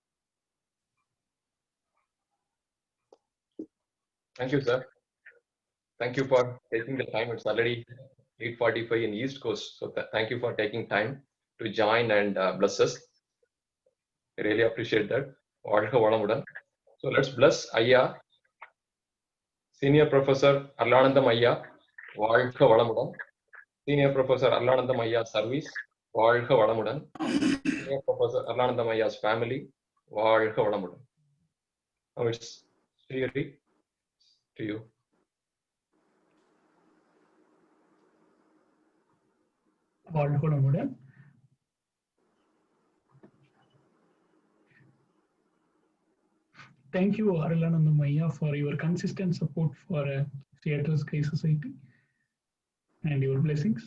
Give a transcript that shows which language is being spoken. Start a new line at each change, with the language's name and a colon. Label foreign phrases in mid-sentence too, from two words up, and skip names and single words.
English: Thank you, sir. Thank you for taking the time. It's already 8:45 in East Coast. So thank you for taking time to join and bless us. I really appreciate that. So let's bless Ayya, Senior Professor Arlanandam Ayya,
Tamil: வாழ்க வளமுடன்.
English: Senior Professor Arlanandam Ayya Service,
Tamil: வாழ்க வளமுடன்.
English: Senior Professor Arlanandam Ayya's family,
Tamil: வாழ்க வளமுடன்.
English: Now it's Sri to you. Thank you, Aralanandam Ayya, for your consistent support for Seattle Sky Society and your blessings.